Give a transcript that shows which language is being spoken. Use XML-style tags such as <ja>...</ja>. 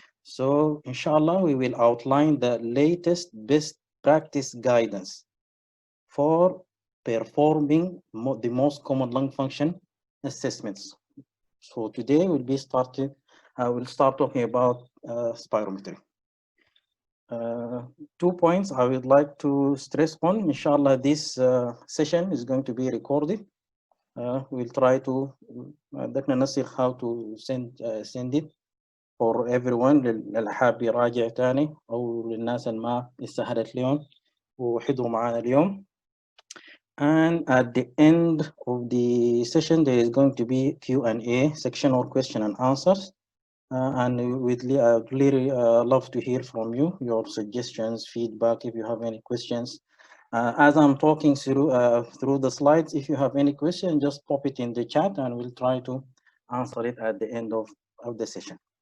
<en>So inshallah, we will outline the latest best practice guidance for performing the most common lung function assessments. So today I will start talking about spirometry. 2 points I would like to stress on. Inshallah, this session is going to be recorded. We'll try to how to send it for everyone</en> <ar>اللي حاب يراجع تاني أو للناس اللي ما استهدت اليوم وحضروا معنا اليوم.</ar> <en>And at the end of the session, there is going to be Q&A section or question and answers. And I would really love to hear from you, your suggestions, feedback, if you have any questions. As I'm talking through the slides, if you have any question, just pop it in the chat and we'll try to answer it at the end of the session.</en>